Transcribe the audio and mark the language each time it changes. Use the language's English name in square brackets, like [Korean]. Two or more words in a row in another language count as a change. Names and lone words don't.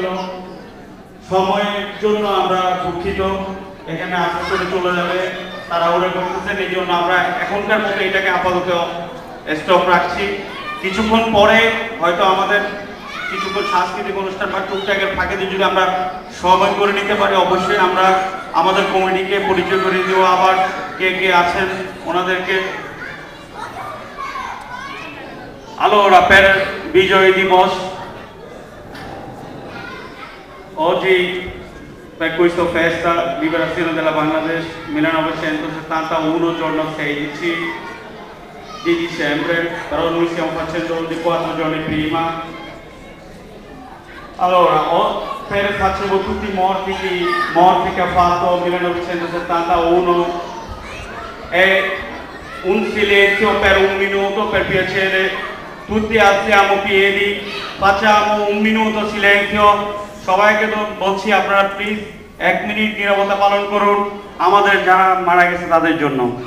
[Bangla] সময়ের জন্য আমরা দুঃখিত, এখানে আসার করে চলে যাবে তারা ওরা করতেছেন, এই জন্য আমরা এখনকার মতো এটাকে আপাতত স্টপ রাখছি। কিছুক্ষণ পরে হয়তো আমাদের কিছুক্ষণ সাংস্কৃতিক অনুষ্ঠান বা টুকটাকের ফাঁকে যদি আমরা সময় করে নিতে পারি, অবশ্যই আমরা আমাদের কমিটিকে পরিচয় করে দেবো আবার কে কে আছেন ওনাদেরকে। [Italian] Allora, per Vigioi di Mos, oggi per questa festa Liberazione della Bangladesh 1971, giorno 16 di dicembre, però noi stiamo facendo di 4 giorni prima. Allora, facevo tutti i morti che ha fatto 1971 e un silenzio per un minuto, per piacere, tutti alziamo piedi, facciamo un minuto silenzio, [Bangla] সবাইকে তো বলছি আপনারা প্লিজ 1 মিনিট নীরবতা পালন করুন আমাদের যারা মারা গেছে তাদের জন্য।